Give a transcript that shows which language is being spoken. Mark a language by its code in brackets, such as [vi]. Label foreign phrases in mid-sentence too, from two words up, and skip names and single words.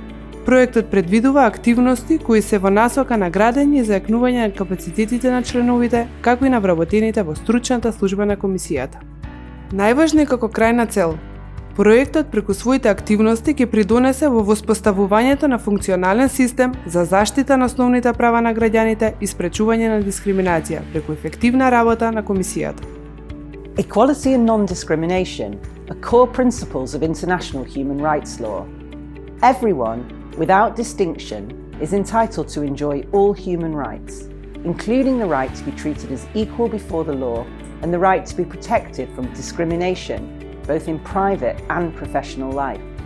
[mk] Проектот предвидува активности кои се во насока на градење и зајакнување на капацитетите на членовите, како и на вработените во стручната служба на комисијата. Најважно е како крајна цел, проектот преку своите активности ќе придонесе во воспоставувањето на функционален систем за заштита на основните права на граѓаните и спречување на дискриминација преку ефективна работа на комисијата. [en] Equality and non-discrimination are core principles of international human rights law. Everyone, without distinction, is entitled to enjoy all human rights, including the right to be treated as equal before the law and the right to be protected from discrimination, both in private and professional life.